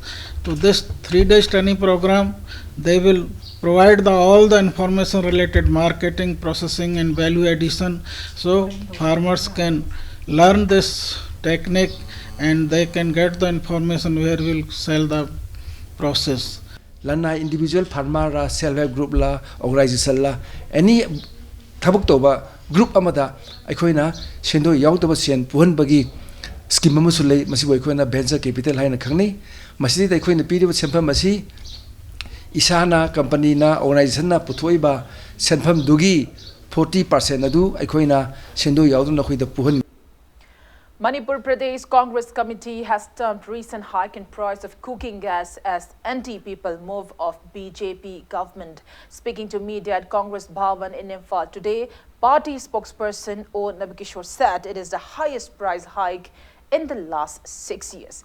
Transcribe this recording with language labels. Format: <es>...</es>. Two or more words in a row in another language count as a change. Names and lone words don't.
<en>To this 3-day training program, they will provide all the information related marketing, processing and value addition, so farmers can learn this technique and they can get the information where we will sell the process.</en> <mni>Lana individual farmer la</mni> <en>self-help group</en> <mni>la organization la any thabuk toba group amada aikoina sendo yautaba sen puhan bagi scheme amasu lei masi aikoina</mni> <en>venture capital</en> <mni>haina khangni masi dai aikoina piriba senpham masi isana company na organization na puthoiba senpham dugi 40% adu aikoina sendo yauduna khoida puhan.</mni> <en>Manipur Pradesh Congress Committee has termed recent hike in price of cooking gas as anti-people move of BJP government. Speaking to media at Congress Bhavan in Imphal today, party spokesperson O. Nabikishore said it is the highest price hike in the last 6 years.</en>